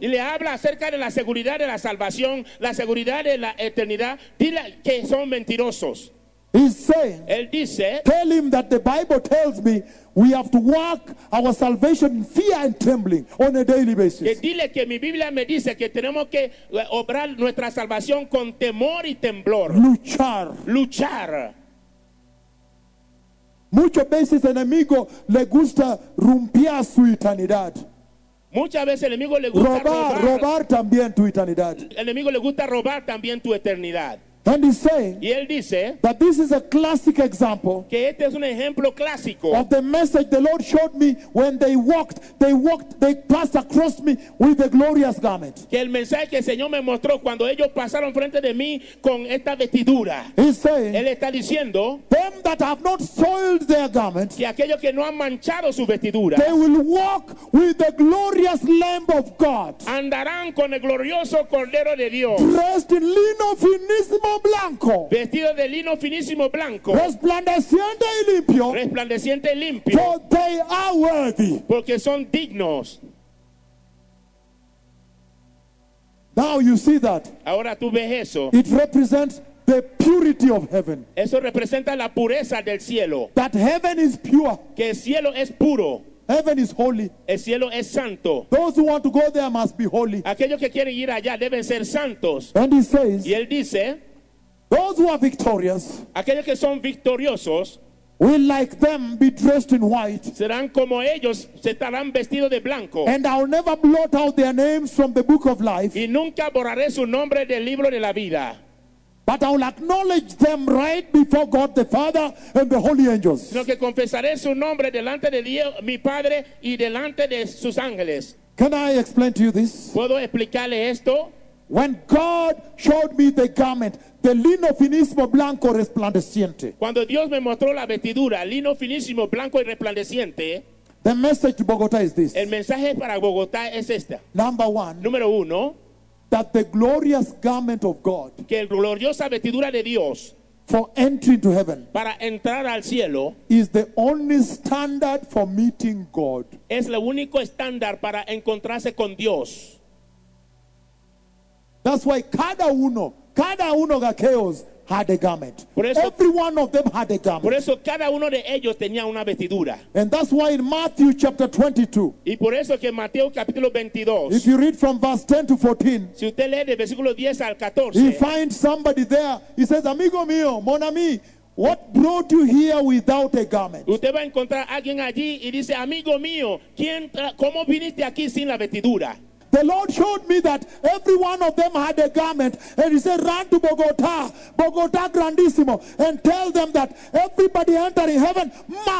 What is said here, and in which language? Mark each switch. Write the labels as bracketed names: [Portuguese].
[Spanish] Y le habla acerca de la seguridad de la salvación, la seguridad de la eternidad, dile que son mentirosos. [English] He's saying, [Spanish] él dice, [English] tell him that the Bible tells me we have to walk our salvation in fear and trembling on a daily basis. [Spanish] Que dile que mi Biblia me dice que tenemos que obrar nuestra salvación con temor y temblor. Luchar. Luchar. Muchas veces el enemigo le gusta romper su eternidad. Muchas veces el enemigo le gusta robar también tu eternidad. El enemigo le gusta robar también tu eternidad. [English] And he's saying, [Spanish] y él dice, [English] that this is a classic example, [Spanish] que este es un ejemplo clásico, [English] of the message the Lord showed me when they walked, they passed across me with the glorious garment. [Spanish] Que el mensaje que el Señor me mostró cuando ellos pasaron frente de mí con esta vestidura. [English] He's saying, [Spanish] él está diciendo, [English] them that have not soiled their garment, [Spanish] que aquellos que no han manchado su vestidura, [English] they will walk with the glorious Lamb of God. [Spanish] Andarán con el glorioso Cordero de Dios. [English] Dressed in [Spanish] lino finísimo. Blanco, vestido de lino finísimo blanco, resplandeciente y limpio, resplandeciente y limpio, [English] for they are worthy, [Spanish] porque son dignos. [English] Now you see that, [Spanish] ahora tú ves eso. [English] It represents the purity of heaven. [Spanish] Eso representa la pureza del cielo. [English] That heaven is pure, [Spanish] que el cielo es puro. [English] Heaven is holy. [Spanish] El cielo es santo. [English] Those who want to go there must be holy. [Spanish] Aquellos que quieren ir allá deben ser santos. [English] And he says, [Spanish] y él dice, [English] those who are victorious, [Spanish] aquellos que son victoriosos, [English] will like them be dressed in white. [Spanish] Serán como ellos, se estarán vestidos de blanco. [English] And I'll never blot out their names from the book of life. [Spanish] Y nunca borraré su nombre del libro de la vida. [English] But I will acknowledge them right before God the Father and the holy angels. [Spanish] Sino que confesaré su nombre delante de Dios, mi Padre, y delante de sus ángeles. [English] Can I explain to you this? [Spanish] ¿Puedo explicarle esto? [English] When God showed me the garment, the [Spanish] lino finísimo blanco resplandeciente. Cuando Dios me mostró la vestidura, lino finísimo blanco y resplandeciente. [English] The message to Bogotá is this. [Spanish] El mensaje para Bogotá es esta. [English] Number one. [Spanish] Número uno. [English] That the glorious garment of God. [Spanish] Que la gloriosa vestidura de Dios. [English] For entry to heaven. [Spanish] Para entrar al cielo. [English] Is the only standard for meeting God. [Spanish] Es el único estándar para encontrarse con Dios. [English] That's why [Spanish] cada uno de aquellos [English] had a garment. Every one of them had a garment. [Spanish] Por eso cada uno de ellos tenía una vestidura. [English] And that's why in Matthew chapter 22. [Spanish] Y por eso que Mateo capítulo 22. [English] If you read from verse 10 to 14. [Spanish] Si usted lee de versículo 10 al 14. [English] He finds somebody there. He says, [Spanish] "Amigo mío, [French] mon ami, [English] what brought you here without a garment?" [Spanish] Usted va a encontrar a alguien allí y dice, "Amigo mío, ¿cómo viniste aquí sin la vestidura?" [English] The Lord showed me that every one of them had a garment. And he said, run to Bogotá, Bogotá Grandísimo, and tell them that everybody entering heaven must